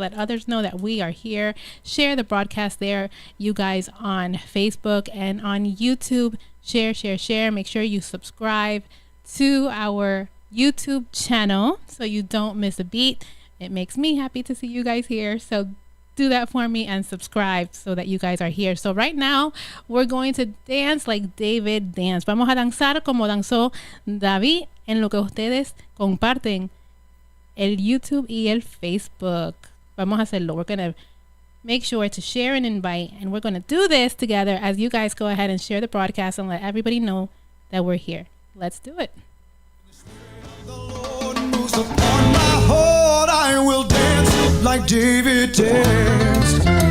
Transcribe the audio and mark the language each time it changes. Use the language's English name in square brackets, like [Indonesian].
[English] Let others know that we are here. Share the broadcast there, you guys, on Facebook and on YouTube. Share. Make sure you subscribe to our YouTube channel so you don't miss a beat. It makes me happy to see you guys here. So do that for me and subscribe so that you guys are here. So right now we're going to dance like David danced. [Spanish] Vamos a danzar como danzó David en lo que ustedes comparten el YouTube y el Facebook. Vamos a hacerlo. [English] We're going to make sure to share and invite, and we're going to do this together as you guys go ahead and share the broadcast and let everybody know that we're here. Let's do it. The Lord moves upon my heart, I will dance like David danced.